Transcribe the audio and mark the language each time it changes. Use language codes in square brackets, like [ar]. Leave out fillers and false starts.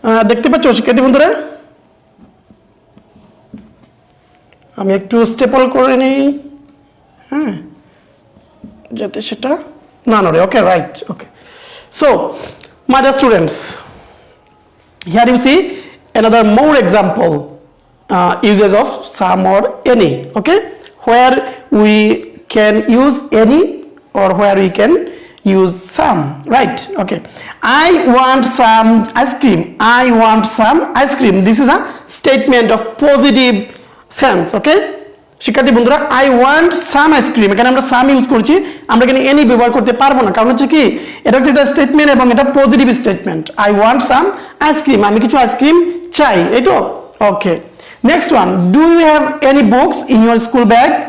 [bn] দেখতে পাচ্ছ শিক্ষার্থী বন্ধুরা? আমি একটু স্টেপল করে নিই, হ্যাঁ, যাতে সেটা না নড়ে। [en] Okay, right. Okay, so my dear students, here you see another more example uses of some or any, okay, where we can use any or where we can use some, right? Okay, I want some ice cream. I want some ice cream. This is a statement of positive sense, okay? [bn] শিক্ষার্থী বন্ধুরা, [en] I want some ice cream, [bn] এখানে আমরা সাম use করছি, আমরা এখানে any ব্যবহার করতে পারবো না, কারণ হচ্ছে কি এটা হচ্ছে একটা স্টেটমেন্ট এবং এটা positive statement. [en] I want some ice cream, [bn] আমি কিছু আইসক্রিম চাই, এই তো। [en] Okay, next one, do you have any books in your school bag?